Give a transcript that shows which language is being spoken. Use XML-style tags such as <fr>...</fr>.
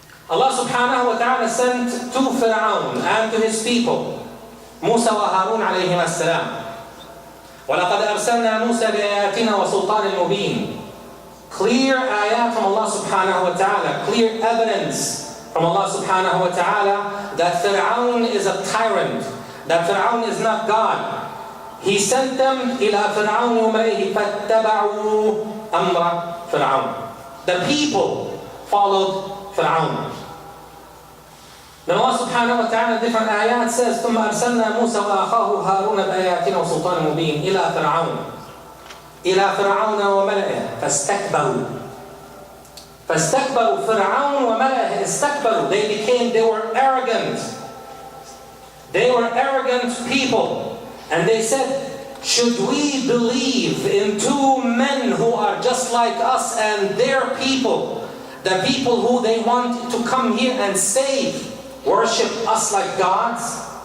<en>Allah subhanahu wa ta'ala sent to Fir'aun and to his people, Musa wa Harun alayhim as-salam.</en> <ar>وَلَقَدْ أَرْسَلْنَا مُوسَى بِآيَاتِنَا وَسُلْطَانٍ مُبِينٍ.</ar> <en>Clear ayat from Allah subhanahu wa ta'ala, clear evidence from Allah subhanahu wa ta'ala that Fir'aun is a tyrant, that Fir'aun is not God. He sent them</en> <ar>إِلَىٰ فِرْعَوْنِ وَمَلَئِهِ فَاتَّبَعُوا أَمْرَ فِرْعَوْنِ.</ar> <en>The people followed Fir'aun. Then Allah subhanahu wa ta'ala in different ayat says</en> <ar>ثُمَّ أَرْسَلْنَا مُوسَى وَأَخَاهُ هَارُونَ بِآيَاتِنَا وَسُلْطَانٍ مُبِينٍ إِلَىٰ فِرْعَوْنَ وَمَلَئِهِ فَاسْتَكْبَرُوا فِرْعَوْنَ وَمَلَئِهِ اسْتَكْبَرُوا.</ar> <en>They were arrogant. They were arrogant people. And they said, should we believe in two men who are just like us and their people, the people who they want to come here and save, worship us like gods?</en>